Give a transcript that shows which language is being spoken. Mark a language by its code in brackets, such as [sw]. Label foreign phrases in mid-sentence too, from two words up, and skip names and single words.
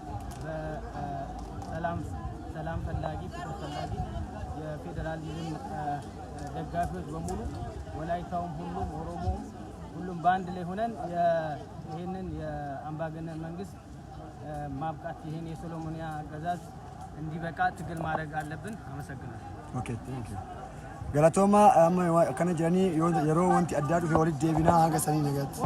[am] በሰላም ፈላጊ ፍቅር ፈላጊ የፌደራሊዝም ደጋፊዎች በሙሉ ወላይታውም ሁሉም ኦሮሞውም ሁሉም በአንድ ላይ ሆነን ይሄንን የአምባገነን መንግስት ማብቃት ይሄን የሶሎሞኒያ አገዛዝ እንዲበቃ ትግል ማድረግ አለብን። አመሰግናለሁ። [en] okay thank you [om] Galatoma amma kana jiranii yeroo wanti addaa dhufe walitti deebinaa haga sanii nagaatti.